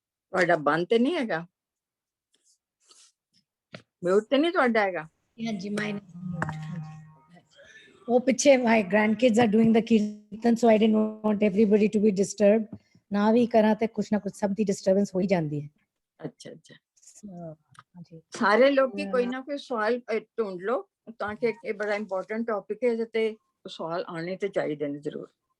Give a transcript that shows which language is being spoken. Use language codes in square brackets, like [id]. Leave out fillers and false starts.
[pa] ਤੁਹਾਡਾ ਬੰਦ ਤੇ ਨਹੀਂ ਹੈਗਾ, म्यूट ਤੇ ਨਹੀਂ ਤੁਹਾਡਾ ਹੈਗਾ? ਹਾਂਜੀ [en] mine is mute. [pa] ਉਹ ਪਿੱਛੇ [en] my grandkids are doing the kirtan, so I didn't want everybody to be disturbed. [pa] ਨਾ ਵੀ ਕਰਾਂ ਤੇ ਕੁਛ ਨਾ ਕੁਛ ਸਭ ਦੀ ਡਿਸਟਰਬੈਂਸ ਹੋ ਹੀ ਜਾਂਦੀ ਹੈ। [hi] अच्छा अच्छा, [pa] ਹਾਂਜੀ [hi] सारे लोग की कोई ना कोई सवाल ढूंढ लो ताकि ये बड़ा इंपॉर्टेंट टॉपिक है ते सवाल आने ते चाहिए ने जरूर।